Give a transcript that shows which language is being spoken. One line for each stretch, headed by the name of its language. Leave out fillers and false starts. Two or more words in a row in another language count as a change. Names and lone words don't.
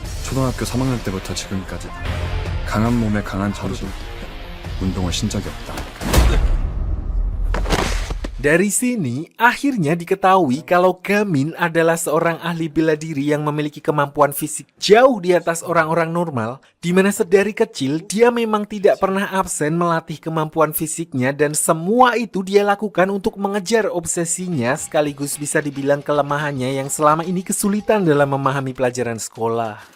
Korean: 초등학교 3학년 때부터 지금까지 강한 몸에 강한 정신, 운동을 신 적이 없다.
Indonesian: Dari sini, akhirnya diketahui kalau Gamin adalah seorang ahli bela diri yang memiliki kemampuan fisik jauh di atas orang-orang normal, di mana sedari kecil dia memang tidak pernah absen melatih kemampuan fisiknya dan semua itu dia lakukan untuk mengejar obsesinya sekaligus bisa dibilang kelemahannya yang selama ini kesulitan dalam memahami pelajaran sekolah.